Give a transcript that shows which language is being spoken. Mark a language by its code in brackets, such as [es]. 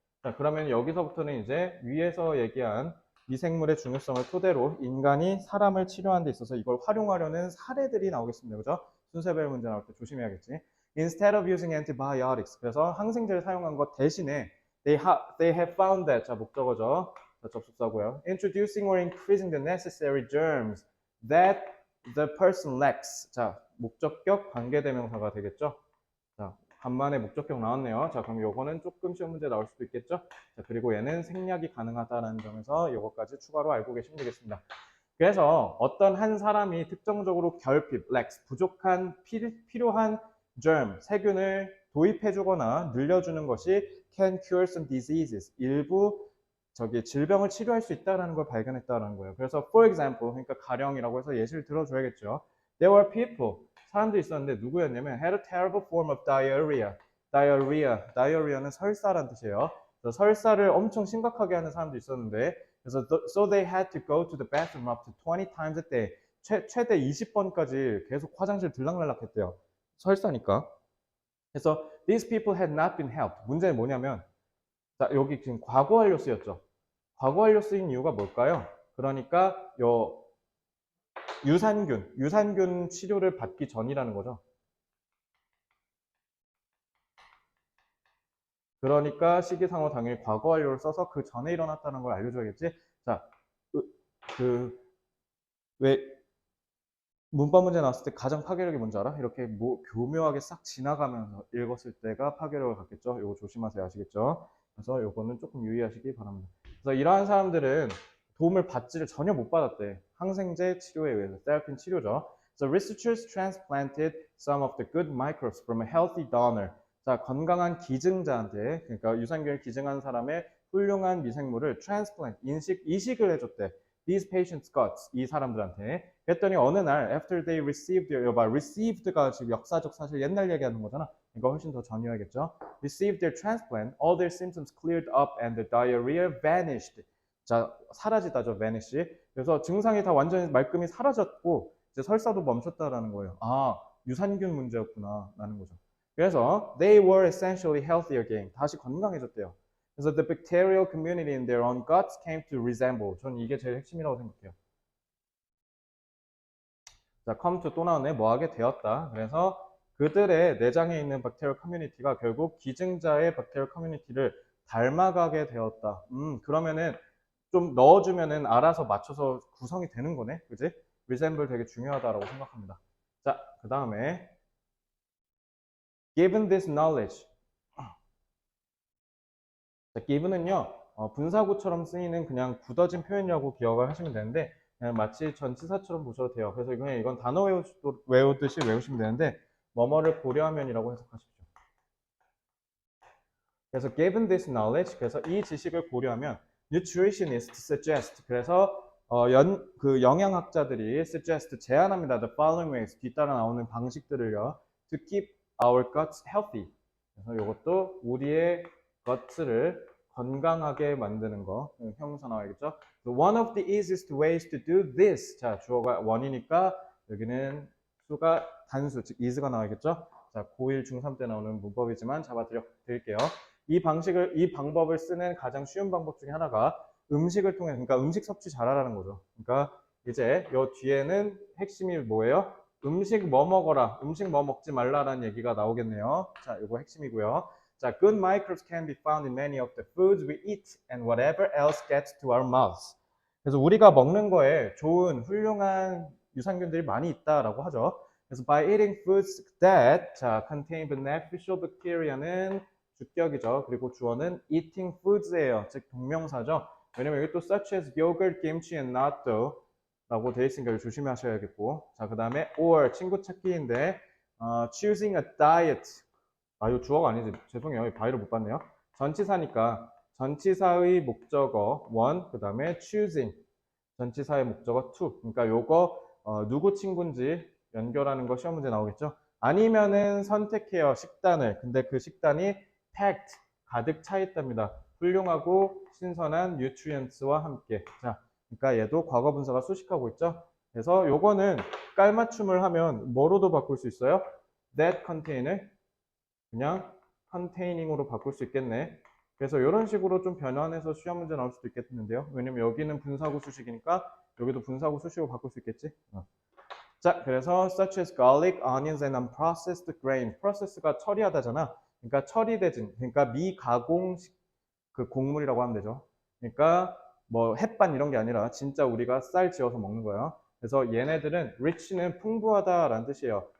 [ko] 자, 그러면 여기서부터는 이제 위에서 얘기한 미생물의 중요성을 토대로 인간이 사람을 치료하는 데 있어서 이걸 활용하려는 사례들이 나오겠습니다. 그죠? 순서별 문제 나올 때 조심해야겠지. [en] Instead of using antibiotics. [ko] 그래서 항생제를 사용한 것 대신에 [en] they have found that. [ko] 자, 목적어죠. 자, 접속사고요. [en] Introducing or increasing the necessary germs that the person lacks. [ko] 자, 목적격 관계대명사가 되겠죠. 자, 간만에 목적격 나왔네요. 자, 그럼 요거는 조금 시험 문제 나올 수도 있겠죠. 자, 그리고 얘는 생략이 가능하다는 점에서 요거까지 추가로 알고 계시면 되겠습니다. 그래서 어떤 한 사람이 특정적으로 결핍, lacks, 부족한 필요한 germ, 세균을 도입해주거나 늘려주는 것이 [en] can cure some diseases, [ko] 일부 질병을 치료할 수 있다는 걸 발견했다는 거예요. 그래서 [en] for example, [ko] 그러니까 가령이라고 해서 예시를 들어줘야겠죠. [en] There were people, [ko] 사람들이 있었는데 누구였냐면 [en] had a terrible form of diarrhea. [ko] diarrhea는 설사란 뜻이에요. 그래서 설사를 엄청 심각하게 하는 사람도 있었는데 그래서 [en] so they had to go to the bathroom up to 20 times a day. [ko] 최대 20번까지 계속 화장실 들락날락했대요. 설사니까. 그래서 [en] these people had not been helped. [ko] 문제는 뭐냐면 자, 여기 지금 과거 완료 쓰였죠. 과거 완료 쓰인 이유가 뭘까요? 그러니까 요 유산균 치료를 받기 전이라는 거죠. 그러니까 시기상호 당연히 과거 완료를 써서 그 전에 일어났다는 걸 알려줘야겠지. 자, 왜 문법 문제 나왔을 때 가장 파괴력이 뭔지 알아? 이렇게 교묘하게 싹 지나가면서 읽었을 때가 파괴력을 갖겠죠. 이거 조심하세요. 아시겠죠? 그래서 이거는 조금 유의하시기 바랍니다. 그래서 이러한 사람들은 도움을 받지를 전혀 못 받았대. 항생제 치료에 의해서 테라핀 치료죠. [en] So researchers transplanted some of the good microbes from a healthy donor. [ko] 자, 건강한 기증자한테, 그러니까 유산균을 기증한 사람의 훌륭한 미생물을 transplant, 이식을 해줬대. [en] These patients got [ko] 이 사람들한테. 그랬더니 어느 날 [en] after they received, [ko] 여봐, received가 지금 역사적 사실 옛날 얘기하는 거잖아. 이거 훨씬 더 전이어야겠죠. [en] Received their transplant, all their symptoms cleared up and the diarrhea vanished. [ko] 자, 사라지다죠, vanish. 그래서 증상이 다 완전히 말끔히 사라졌고 이제 설사도 멈췄다라는 거예요. 아, 유산균 문제였구나 라는 거죠. 그래서 [en] they were essentially healthy again. [ko] 다시 건강해졌대요. 그래서 [en] the bacterial community in their own guts came to resemble. [ko] 저는 이게 제일 핵심이라고 생각해요. 자, come to 또 나오네. 뭐하게 되었다. 그래서 그들의 내장에 있는 bacterial community가 결국 기증자의 bacterial community를 닮아가게 되었다. 그러면은 좀 넣어주면은 알아서 맞춰서 구성이 되는 거네. 그지? resemble 되게 중요하다라고 생각합니다. 자, 그 다음에 [en] given this knowledge. [ko] 자, given은요, 분사구처럼 쓰이는 그냥 굳어진 표현이라고 기억을 하시면 되는데, 그냥 마치 전치사처럼 보셔도 돼요. 그래서 이건 단어 외우듯이 외우시면 되는데, 뭐뭐를 고려하면이라고 해석하십시오. 그래서 [en] given this knowledge, [ko] 그래서 이 지식을 고려하면, [en] nutritionists suggest, [ko] 그래서 그 영양학자들이 suggest, 제안합니다. [en] The following ways, [ko] 뒤따라 나오는 방식들을요, [en] to keep our guts healthy. [ko] 그래서 이것도 우리의 guts를 건강하게 만드는 거, 형용사 나와야겠죠? [en] So one of the easiest ways to do this. [ko] 자, 주어가 원이니까 여기는 수가 단수, 즉 is가 나와야겠죠? 자, 고1, 중3 때 나오는 문법이지만 잡아드릴게요. 이 방법을 쓰는 가장 쉬운 방법 중에 하나가 음식을 통해, 그러니까 음식 섭취 잘하라는 거죠. 그러니까 이제 요 뒤에는 핵심이 뭐예요? 음식 뭐 먹어라, 음식 뭐 먹지 말라라는 얘기가 나오겠네요. 자, 이거 핵심이고요. [en] 자, good microbes can be found in many of the foods we eat and whatever else gets to our mouths. [ko] 그래서 우리가 먹는 거에 좋은, 훌륭한 유산균들이 많이 있다라고 하죠. 그래서 [en] by eating foods that 자, contain beneficial bacteria는 [ko] 주격이죠. 그리고 주어는 eating foods예요. 즉 동명사죠. 왜냐면 여기 또 [en] such as yogurt, kimchi, and natto [ko] 라고 되어 있으니까 조심하셔야겠고. 자, 그 다음에 or 친구 찾기인데 [en] choosing a diet. [ko] 아, 이거 주어가 아니지. 죄송해요. 바이를 못 봤네요. 전치사니까 전치사의 목적어 one, 그 다음에 choosing 전치사의 목적어 to. 그러니까 요거 누구 친구인지 연결하는 거 시험 문제 나오겠죠. 아니면은 선택해요. 식단을. 근데 그 식단이 packed 가득 차 있답니다. 훌륭하고 신선한 nutrients와 함께. 자, 그러니까 얘도 과거 분사가 수식하고 있죠. 그래서 요거는 깔맞춤을 하면 뭐로도 바꿀 수 있어요? that contain을 그냥 containing으로 바꿀 수 있겠네. 그래서 이런 식으로 좀 변환해서 시험 문제 나올 수도 있겠는데요. 왜냐면 여기는 분사구 수식이니까 여기도 분사구 수식으로 바꿀 수 있겠지. [en] 자, [ko] 그래서 [en] such as garlic, onions, and unprocessed grain. [ko] process가 처리하다잖아. 그러니까 처리되진, 그러니까 미가공식 그 곡물이라고 하면 되죠. 그러니까 뭐 햇반 이런 게 아니라 진짜 우리가 쌀 지어서 먹는 거예요. 그래서 얘네들은 rich는 풍부하다라는 뜻이에요.